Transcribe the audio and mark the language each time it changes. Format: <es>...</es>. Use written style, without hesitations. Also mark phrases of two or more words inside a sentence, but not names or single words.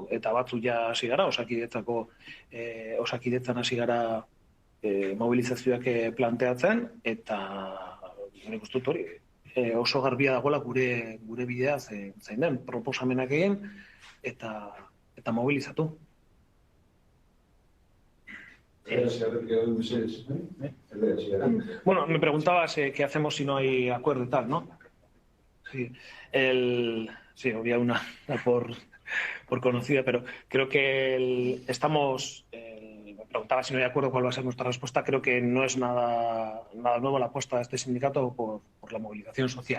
<eu>Eta batzu ja hasi gara, osakidetzan hasi gara mobilizazioak planteatzen, eta nik uste dut hori oso garbia dagoela gure bidea zein den, proposamenak egin eta mobilizatu.</eu> <es>Bueno, me preguntabas qué hacemos si no hay acuerdo y tal, ¿no? Sí, sí, había una por conocida, pero creo que estamos... me preguntaba si no hay acuerdo, cuál va a ser nuestra respuesta. Creo que no es nada nuevo la apuesta de este sindicato por la movilización social.</es>